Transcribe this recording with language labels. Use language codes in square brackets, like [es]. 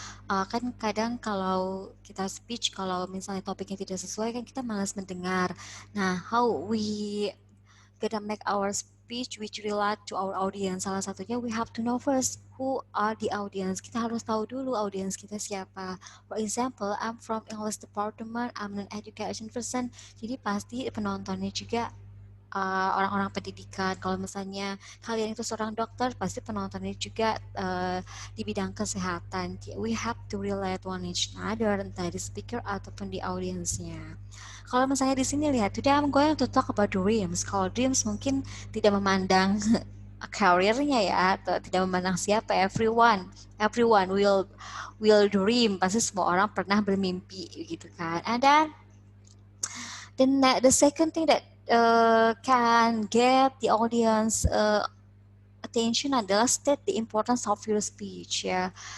[id] Kan kadang kalau kita speech, kalau misalnya topiknya tidak sesuai kan kita malas mendengar. Nah, [en] how we gonna make our speech which relate to our audience. [id] Salah satunya [en] we have to know first who are the audience. [id] Kita harus tahu dulu audience kita siapa. [en] For example, I'm from English department, I'm an education person. [id] Jadi pasti penontonnya juga orang-orang pendidikan. Kalau misalnya kalian itu seorang dokter, pasti penontonnya juga di bidang kesehatan. [en] We have to relate one each another, [id] entah di speaker ataupun di audiensnya. Kalau misalnya di sini lihat, [en] today I'm going to talk about dreams. [id] Kalau dreams mungkin tidak memandang karirnya ya, atau tidak memandang siapa, [en] everyone will dream. [id] Pasti semua orang pernah bermimpi gitu kan. [en] And then the second thing that can get the audience attention adalah state the importance of your speech ya.